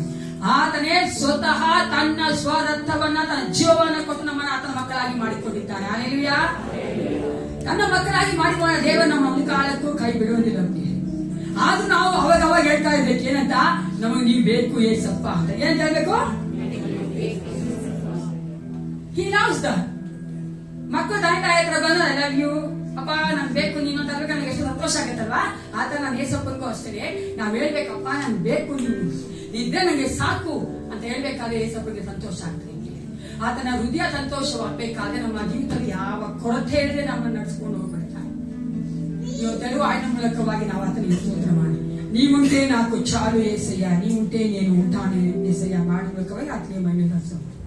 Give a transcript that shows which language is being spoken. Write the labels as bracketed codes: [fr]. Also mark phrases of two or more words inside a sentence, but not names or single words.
[kn] ಆತನೇ ಸ್ವತಃ ತನ್ನ ಸ್ವರತ್ವವನ್ನ ತನ್ನ ಜೀವವನ್ನ ಕೊಟ್ಟು ನಮ್ಮನ್ನ ಆತನ ಮಕ್ಕಳಾಗಿ ಮಾಡಿಕೊಂಡಿದ್ದಾನೆ. ಹಲ್ಲೆಲೂಯಾ. ತನ್ನ ಮಕ್ಕಳಾಗಿ ಮಾಡಿಕೊಂಡ ದೇವರು ನಮ್ಮ ಒಂದು ಕಾಲಕ್ಕೂ ಕೈ ಬಿಡುವುದಿಲ್ಲ. ಆದ್ರೂ ನಾವು ಅವಾಗ ಹೇಳ್ತಾ ಇರ್ಬೇಕು, ಏನಂತ, ನಮಗೆ ನೀವು ಬೇಕು ಏಸಪ್ಪ ಅಂತ. ಏನ್ ಹೇಳ್ಬೇಕು? [en] He loves them. [kn] ಮಕ್ಕಳು ತಂದೆ ತಾಯಿ ಹತ್ರ ಬಂದು [en] I love you [kn] ಅಪ್ಪ, ನನ್ ಬೇಕು ನೀನು ಅಂತ ಹೇಳ್ಬೇಕು, ನನಗೆ ಎಷ್ಟು ಸಂತೋಷ ಆಗತ್ತಲ್ವಾ. ಆತ ನಾನು ಏಸಪ್ಪನಿಗೂ ಅಷ್ಟೇ ನಾವ್ ಹೇಳ್ಬೇಕಪ್ಪ, ನನ್ ಬೇಕು ನೀನು ಇದ್ರೆ ನಂಗೆ ಸಾಕು ಅಂತ ಹೇಳ್ಬೇಕಾದ್ರೆ ಏಸಪ್ಪನಿಗೆ ಸಂತೋಷ ಆಗ್ತದೆ. ಆತನ ಹೃದಯ ಸಂತೋಷವಾಗಬೇಕಾದ್ರೆ ನಮ್ಮ ಜೀವಿತದಲ್ಲಿ ಯಾವ ಕೊರತೆ ಇಲ್ಲದೆ ನಮ್ಮನ್ನು ನಡೆಸ್ಕೊಂಡು ಹೋಗ್ಬಿಡ್ತಾರೆ. ಇವತ್ತೆಲ್ಲೂ ఆయన ಮೂಲಕವಾಗಿ ನಾವು ಆತನಿಗೆ ಸ್ತೋತ್ರ ಮಾಡಿ, [te] నీవుంటే నాకు చాలు యేసయ్యా, నీవుంటే నేను ఉంటాను యేసయ్యా [kn] ಮಾಡಿ ಮೂಲಕವಾಗಿ ಆತನಿಗೆ ಮಹಿಮೆ ಸಲ್ಲಿಸೋಣ.